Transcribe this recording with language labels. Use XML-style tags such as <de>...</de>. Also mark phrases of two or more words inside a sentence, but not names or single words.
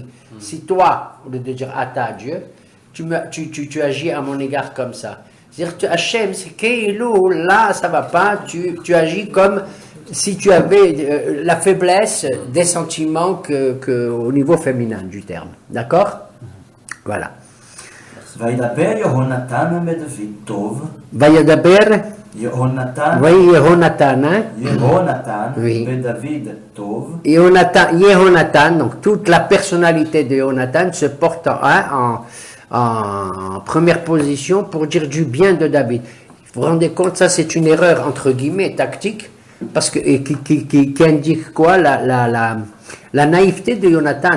<fr>Si toi, au lieu de dire ata Dieu, tu agis à mon égard comme ça. C'est-à-dire que Hachem, c'est que là, ça va pas, tu agis comme si tu avais la faiblesse des sentiments au niveau féminin du terme. D'accord? Voilà.</fr> <he>וידבר יהונתן בדוד טוב. וידבר יהונתן. ויהונתן, hein? יהונתן</he> <fr>Oui.</fr> <he>בדוד טוב.</he> <fr>Yehonatan, donc toute la personnalité de Yehonatan se porte en première position pour dire du bien de David. Vous vous rendez compte, ça c'est une erreur entre guillemets tactique, parce que qui indique quoi? La naïveté de Jonathan.</fr>